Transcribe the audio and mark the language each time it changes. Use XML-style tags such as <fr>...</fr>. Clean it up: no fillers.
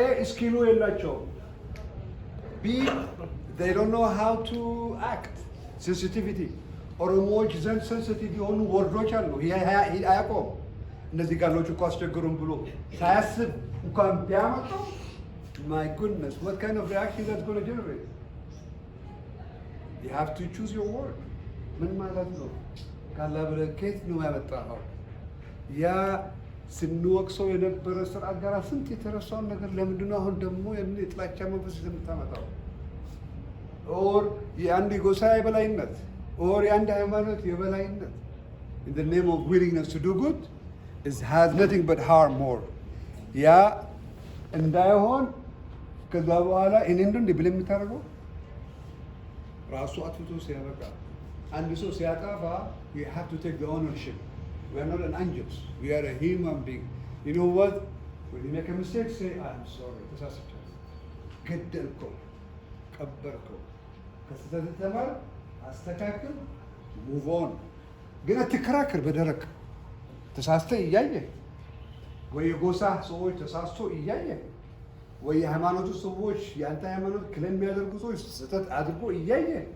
<am>ስኪሉ የላቸውም።</am> <en>B they don't know how to act. Sensitivity.</en> <am>ኦሮሞዎች ዘንድ ሴንሲቲቭ የሆኑ ወርዶች አሉ። ይሄ አያውቀውም። እነዚህ ቃሎች እኮ አስቸግሩም ብሎ ሳያስብ እንኳን ቢያመጣው</am> <en>my goodness what kind of reaction that's going to generate? You have to choose your word.</en> <am>ምን ማለት ነው? ካላ በረከት ነው ያመጣው። ያ ስንወቅሰው የነበረ ስርዓት ጋር ስንት የተረሳውን ነገር ለምንድን ነው አሁን ደግሞ የጥላቻ መንፈስ የምታመጣው? ኦር የአንድ ጎሳ የበላይነት</am> <en>or</en> <am>የአንድ ሃይማኖት የበላይነት</am> <en>in the name of willingness to do good has nothing but harm more.</en> <am>ያ እንዳይሆን ከዛ በኋላ እኔ እንደ ብለ የምታደርገው ራሱ አጥፍቶ ሲያበቃ አንድ ሰው ሲያጠፋ</am> <en>you have to take the ownership. We are not an angels. We are a human being. You know what? When you make a mistake, say I'm sorry.</en> <am>ተሳስቻለሁ፣ ገደልከው፣ ቀበርከው፣ ከስተት ተማር አስተካክል፣ ሙቭ ኦን። ግን አትከራከር በደረቅ ተሳስተህ እያየ ወይ የጎሳ ሰዎች ተሳስቶ እያየ ወይ የሃይማኖቱ ሰዎች የአንተ ሃይማኖት ክሌም የሚያደርጉ ሰዎች ስህተት አድርጎ እያየ</am>